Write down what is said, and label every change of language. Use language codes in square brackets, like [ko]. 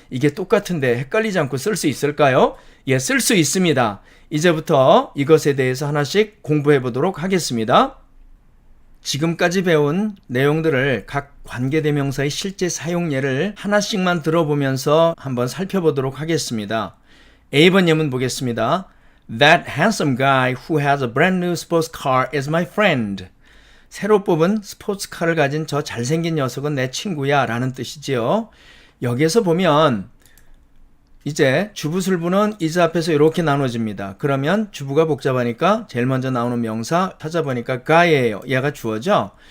[ko] 이게 똑같은데 헷갈리지 않고 쓸 수 있을까요? 예, 쓸 수 있습니다. 이제부터 이것에 대해서 하나씩 공부해 보도록 하겠습니다. 지금까지 배운 내용들을 각 관계대명사의 실제 사용 예를 하나씩만 들어보면서 한번 살펴보도록 하겠습니다. A번 예문 보겠습니다. [en] That handsome guy who has a brand new sports car is my friend. [ko] 새로 뽑은 스포츠카를 가진 저 잘생긴 녀석은 내 친구야 라는 뜻이지요. 여기에서 보면 이제 주부술부는 is 앞에서 이렇게 나눠집니다. 그러면 주부가 복잡하니까 제일 먼저 나오는 명사 찾아보니까 guy예요. 얘가 주어죠.